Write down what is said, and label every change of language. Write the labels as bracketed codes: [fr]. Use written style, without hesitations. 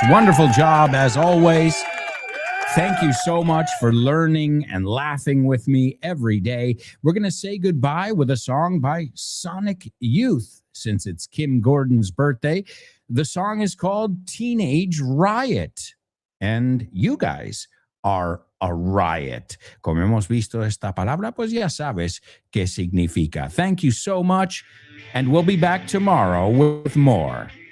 [en] Wonderful job as always. Thank you so much for learning and laughing with me every day. We're going to say goodbye with a song by Sonic Youth since it's Kim Gordon's birthday. The song is called Teenage Riot. And you guys are a riot. [es] Como hemos visto esta palabra, pues ya sabes qué significa. [en] Thank you so much, and we'll be back tomorrow with more.